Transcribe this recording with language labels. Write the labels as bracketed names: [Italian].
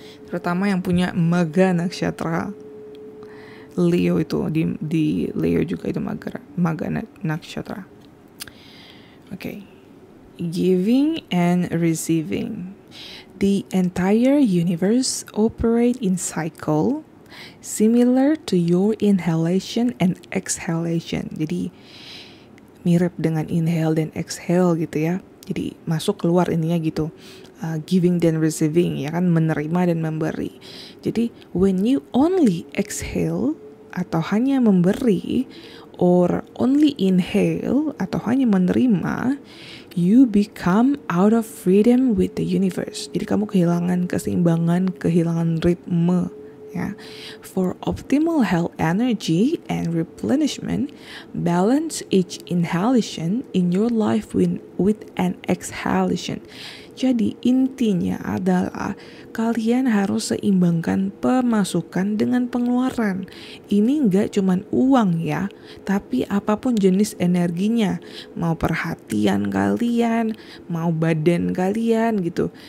[Indonesian] Terutama yang punya Maga Nakshatra. Leo itu di Leo juga itu Maga Nakshatra. Okay. [English] Giving and receiving. The entire universe operates in cycle similar to your inhalation and exhalation. [Indonesian] Jadi mirip dengan inhale dan exhale gitu ya. Jadi masuk keluar ininya gitu. [English] Giving [Indonesian] dan [English] receiving [Indonesian] ya kan, menerima dan memberi. Jadi [English] when you only exhale [Indonesian] atau hanya memberi, [English] or only inhale [Indonesian] atau hanya menerima, [English] you become out of freedom with the universe. [Indonesian] Jadi kamu kehilangan keseimbangan, kehilangan ritme ya. [English] For optimal health energy and replenishment, balance each inhalation in your life with an exhalation. [Indonesian] Jadi intinya adalah kalian harus seimbangkan pemasukan dengan pengeluaran. Ini nggak cuman uang ya, tapi apapun jenis energinya. Mau perhatian kalian, mau badan kalian gitu.